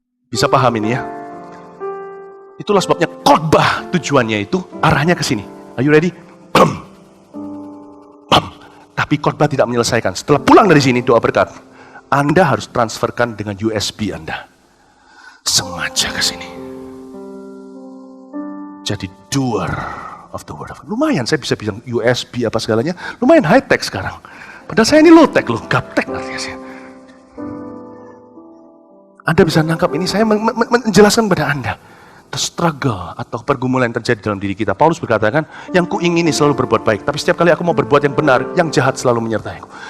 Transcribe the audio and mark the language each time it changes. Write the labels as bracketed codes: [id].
[id] Bisa paham ini ya? Itulah sebabnya khotbah tujuannya itu arahnya ke sini. [en] Are you ready? [id] Tapi khotbah tidak menyelesaikan. Setelah pulang dari sini, doa berkat, Anda harus transferkan dengan USB Anda. Sengaja ke sini. Jadi [en] doer of the word of God. [id] Lumayan, saya bisa bilang USB apa segalanya. Lumayan high tech sekarang. Padahal saya ini low tech loh, gaptek artinya saya. Anda bisa nangkap ini, saya menjelaskan kepada Anda. [en] The struggle [id] atau pergumulan yang terjadi dalam diri kita. Paulus berkatakan, yang kuingini selalu berbuat baik, tapi setiap kali aku mau berbuat yang benar, yang jahat selalu menyertaiku.